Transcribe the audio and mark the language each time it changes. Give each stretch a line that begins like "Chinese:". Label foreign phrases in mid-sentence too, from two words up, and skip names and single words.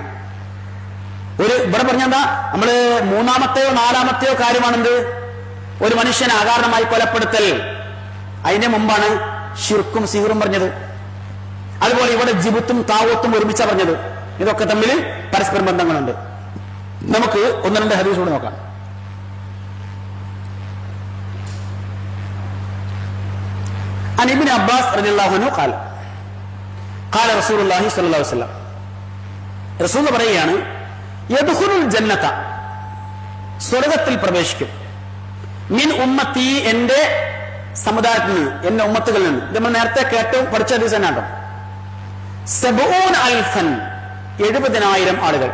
Malayalam: ഇവിടെ പറഞ്ഞെന്താ, നമ്മള് 3-മത്തെയോ 4-മത്തെയോ കാര്യമാണെന്ത്? ഒരു മനുഷ്യനെ അകാരണമായി കൊലപ്പെടുത്തൽ. അതിന്റെ മുമ്പാണ് ശിർക്കും സിഹിറും പറഞ്ഞത്. അതുപോലെ ഇവിടെ ജിബുത്തും താവത്തും ഒരുമിച്ച പറഞ്ഞത്. ഇതൊക്കെ തമ്മിൽ പരസ്പര ബന്ധങ്ങളുണ്ട്. നമുക്ക് 1-2 ഹദീസ് കൂടി നോക്കാം.
Arabic: عن ابن عباس رضي الله عنه قال قال رسول الله صلى الله عليه وسلم
Malayalam: റസൂൽ പറയുകയാണ്,
Arabic: يدخل الجنة,
Malayalam: സ്വർഗ്ഗത്തിൽ പ്രവേശിക്കും,
Arabic: من أمتي,
Malayalam: എന്റെ സമുദായത്തിൽ നിന്ന്, എന്റെ ഉമ്മത്തുകളിൽ നിന്ന്. നമ്മൾ നേരത്തെ കേട്ട് പഠിച്ച ഹദീസ് തന്നെ കേട്ടോ. 70,000 70,000 ആളുകൾ.